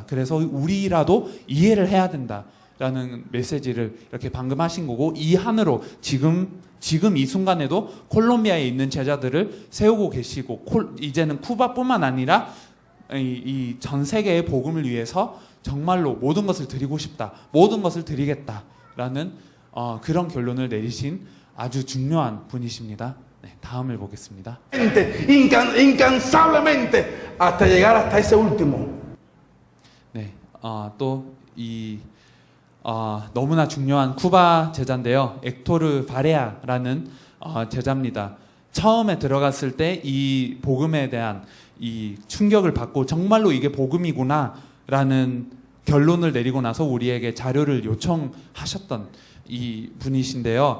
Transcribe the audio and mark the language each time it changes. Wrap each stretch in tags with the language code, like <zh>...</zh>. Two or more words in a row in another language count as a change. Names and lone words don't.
<ko>그래서 우리라도 이해를 해야 된다라는 메시지를 이렇게 방금 하신 거고, 이 한으로 지금 이 순간에도 콜롬비아에 있는 제자들을 세우고 계시고 이제는 쿠바뿐만 아니라 이 전 세계의 복음을 위해서 정말로 모든 것을 드리고 싶다, 모든 것을 드리겠다라는 그런 결론을 내리신 아주 중요한 분이십니다. 네, 다음을 보겠습니다.</ko> <es>incansablemente hasta llegar hasta ese último.</es> <ko>네, 너무나 중요한 쿠바 제자인데요. 엑토르 바레아라는 제자입니다. 처음에 들어갔을 때 이 복음에 대한 이 충격을 받고 정말로 이게 복음이구나라는 결론을 내리고 나서 우리에게 자료를 요청하셨던 이 분이신데요.</ko>